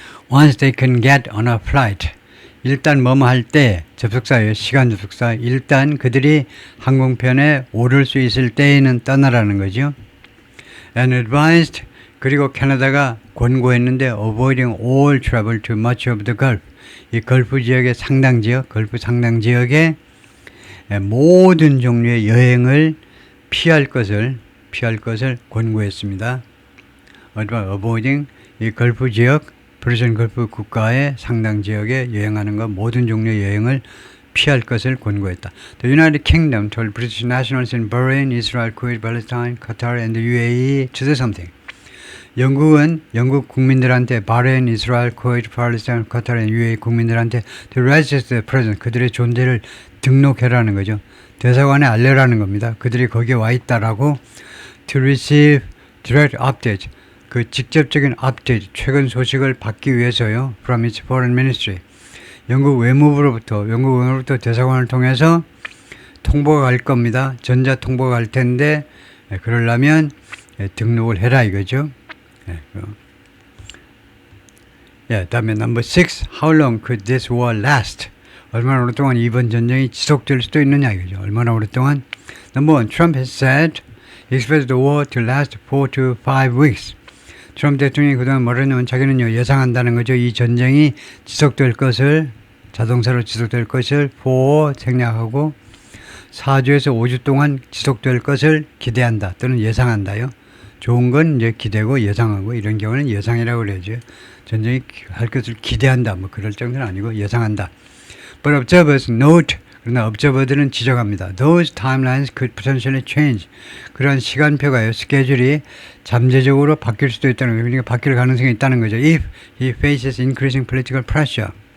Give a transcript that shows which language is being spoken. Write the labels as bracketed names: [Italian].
[English] Once they can get on a flight. [Korean] 일단 뭐뭐 할 때 접속사예요. 시간 접속사. 일단 그들이 항공편에 오를 수 있을 때에는 떠나라는 거죠. [English] And advised. [Korean] 그리고 캐나다가 권고했는데 [English] avoiding all travel to much of the Gulf. [Korean] 이 걸프 지역의 상당 지역, 걸프 상당 지역의 모든 종류의 여행을 피할 것을 권고했습니다. avoiding 이 걸프 지역, 프로션 걸프 국가의 상당 지역에 여행하는 것 모든 종류의 여행을 피할 것을 권고했다. [English] The United Kingdom told British nationals in Bahrain, Israel, Kuwait, Palestine, Qatar, and the UAE to do something. [Korean] 영국은 영국 국민들한테 바레인, 이스라엘, 쿠웨이트, 팔레스타인, 카타르, UAE 국민들한테 [English] to register presence [Korean] 그들의 존재를 등록해라는 거죠. 대사관에 알려라는 겁니다. 그들이 거기에 와 있다라고 [English] to receive direct updates [Korean] 그 직접적인 update 최근 소식을 받기 위해서요. [English] from its foreign ministry [Korean] 영국 외무부로부터 대사관을 통해서 통보가 갈 겁니다. 전자 통보가 갈 텐데 그러려면 등록을 해라 이거죠. 예, 다음에 number 6. [English] How long could this war last? [Korean] 얼마나 오랫동안 이번 전쟁이 지속될 수도 있느냐 이거죠. 얼마나 오랫동안? Number 1. [English] Trump has said he expects the war to last 4 to 5 weeks. [Korean] 트럼프 대통령이 그동안 뭐라냐면 자기는요 예상한다는 거죠. 이 전쟁이 지속될 것을 자동차로 지속될 것을 생략하고 4주에서 5주 동안 지속될 것을 기대한다 또는 예상한다요. 좋은 건 이제 기대고 예상하고 이런 경우는 예상이라고 그러죠. 전쟁이 할 것을 기대한다 뭐 그럴 정도는 아니고 예상한다. [English] But observers note [Korean] 그러나 observer들은 지적합니다. [English] Those timelines could potentially change. [Korean] 그러한 시간표가요 스케줄이 잠재적으로 바뀔 수도 있다는 거예요. 그러니까 바뀔 가능성이 있다는 거죠. [English] If he faces increasing political pressure.